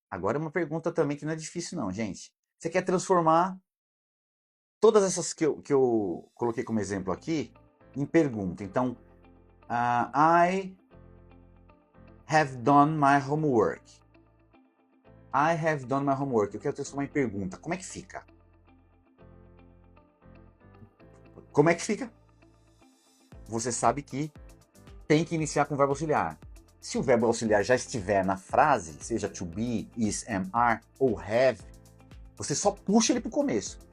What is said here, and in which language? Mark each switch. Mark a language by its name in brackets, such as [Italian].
[Portuguese] Agora é uma pergunta também que não é difícil não, gente. Você quer transformar todas essas que eu coloquei como exemplo aqui em pergunta. Então, [English] I have done my homework. I have done my homework. [Portuguese] Eu quero transformar em pergunta. Como é que fica? Como é que fica? Você sabe que tem que iniciar com o verbo auxiliar. Se o verbo auxiliar já estiver na frase, seja to be, is, am, are ou have, você só puxa ele para o começo.